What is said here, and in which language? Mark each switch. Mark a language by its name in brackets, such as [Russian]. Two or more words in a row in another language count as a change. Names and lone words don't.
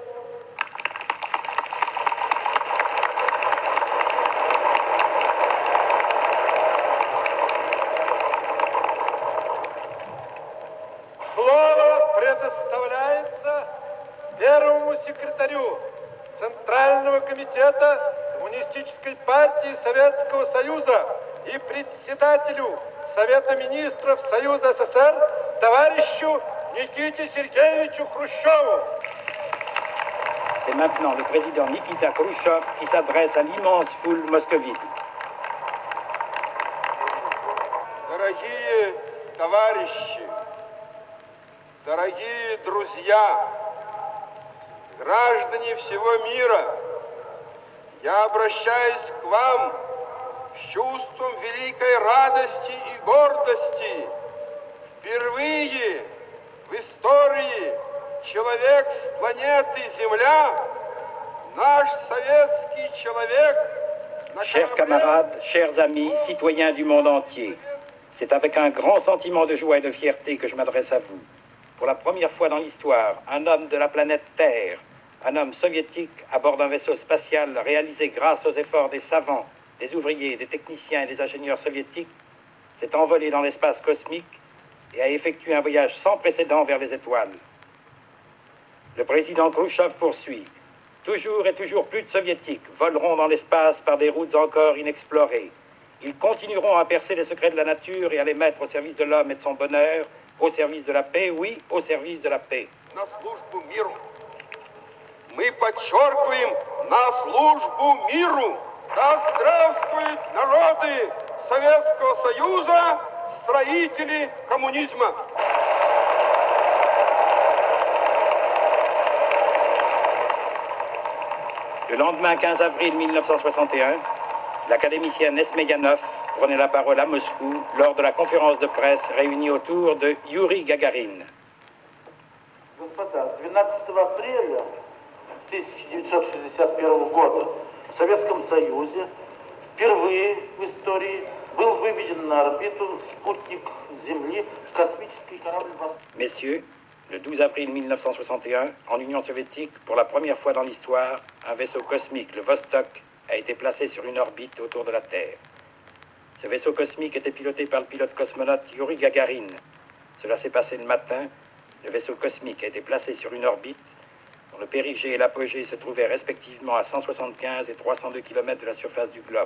[Russian] Слово предоставляется первому секретарю Центрального комитета Коммунистической партии Советского Союза и председателю Совета министров Союза СССР товарищу Никите Сергеевичу Хрущеву. [French] C'est maintenant le président Nikita Khrouchtchev qui s'adresse à l'immense foule moscovite. [Russian] Дорогие товарищи, дорогие друзья, граждане всего мира, я обращаюсь к вам с чувством великой радости и гордости. Впервые в истории человек с планеты Земля, наш советский человек, на [French] Chers [Russian] корабле... [French] camarades, chers amis, citoyens du monde entier, c'est avec un grand sentiment de joie et de fierté que je m'adresse à vous. Pour la première fois dans l'histoire, un homme de la planète Terre, un homme soviétique à bord d'un vaisseau spatial réalisé grâce aux efforts des savants, des ouvriers, des techniciens et des ingénieurs soviétiques, s'est envolé dans l'espace cosmique et a effectué un voyage sans précédent vers les étoiles. Le président Khrouchtchev poursuit. Toujours et toujours plus de soviétiques voleront dans l'espace par des routes encore inexplorées. Ils continueront à percer les secrets de la nature et à les mettre au service de l'homme et de son bonheur, au service de la paix, oui, au service de la paix. [Russian] На службу миру. Мы подчеркиваем на службу миру. Да здравствуют народы Советского Союза, строители коммунизма. [French] Le lendemain 15 avril 1961, l'académicienne Nesmeyanov prenait la parole à Moscou lors de la conférence de presse réunie autour de Yuri Gagarin. [Russian] Господа, 12 апреля 1961 года в Советском Союзе впервые в истории был выведен на орбиту спутник Земли, космический корабль «Восток». [French] Messieurs, le 12 avril 1961, en Union soviétique, pour la première fois dans l'histoire, un vaisseau cosmique, le Vostok, a été placé sur une orbite autour de la Terre. Ce vaisseau cosmique était piloté par le pilote cosmonaute Yuri Gagarin. Cela s'est passé le matin. Le vaisseau cosmique a été placé sur une orbite dont le périgée et l'apogée se trouvaient respectivement à 175 et 302 km de la surface du globe.